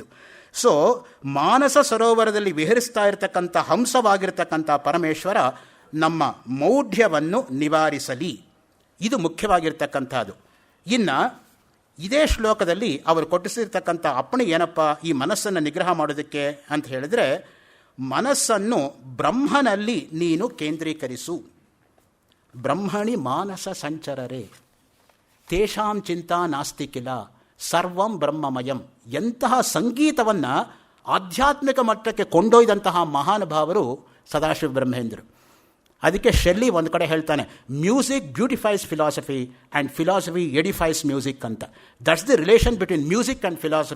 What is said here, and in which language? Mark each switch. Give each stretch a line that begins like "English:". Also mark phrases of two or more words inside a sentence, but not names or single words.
Kannada: ಸೊ ಮಾನಸ ಸರೋವರದಲ್ಲಿ ವಿಹರಿಸ್ತಾ ಇರತಕ್ಕಂಥ ಹಂಸವಾಗಿರ್ತಕ್ಕಂಥ ಪರಮೇಶ್ವರ ನಮ್ಮ ಮೌಢ್ಯವನ್ನು ನಿವಾರಿಸಲಿ, ಇದು ಮುಖ್ಯವಾಗಿರ್ತಕ್ಕಂಥದ್ದು. ಇನ್ನು ಇದೇ ಶ್ಲೋಕದಲ್ಲಿ ಅವರು ಕೊಟ್ಟಿಸಿರ್ತಕ್ಕಂಥ ಅಪ್ಪಣೆ ಏನಪ್ಪ ಈ ಮನಸ್ಸನ್ನು ನಿಗ್ರಹ ಮಾಡೋದಕ್ಕೆ ಅಂತ ಹೇಳಿದರೆ, ಮನಸ್ಸನ್ನು ಬ್ರಹ್ಮನಲ್ಲಿ ನೀನು ಕೇಂದ್ರೀಕರಿಸು.
Sanskrit: ಬ್ರಹ್ಮಣಿ ಮಾನಸ ಸಂಚರರೆ ತೇಷಾಂ ಚಿಂತಾ ನಾಸ್ತಿ ಕಿಲ ಸರ್ವಂ ಬ್ರಹ್ಮಮಯಂ.
Kannada: ಎಂತಹ ಸಂಗೀತವನ್ನು ಆಧ್ಯಾತ್ಮಿಕ ಮಟ್ಟಕ್ಕೆ ಕೊಂಡೊಯ್ದಂತಹ ಮಹಾನುಭಾವರು ಸದಾಶಿವ ಬ್ರಹ್ಮೇಂದ್ರ. ಅದಕ್ಕೆ ಶೆಲ್ಲಿ ಒಂದು ಕಡೆ ಹೇಳ್ತಾನೆ,
English: music beautifies philosophy and philosophy edifies music
Kannada: ಅಂತ.
English: that's the relation between music and philosophy.